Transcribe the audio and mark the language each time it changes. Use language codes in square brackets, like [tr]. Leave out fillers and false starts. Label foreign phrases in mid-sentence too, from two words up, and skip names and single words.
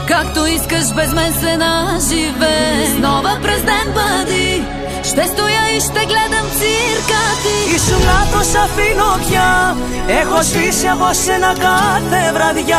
[bg] Както искаш, без мен се наживей. С нова през ден бъди, ще стоя и ще гледам цирка ти. [el] Ήσουν λάθος, αφήνω πια. Έχω σβήσει από σένα κάθε βραδιά.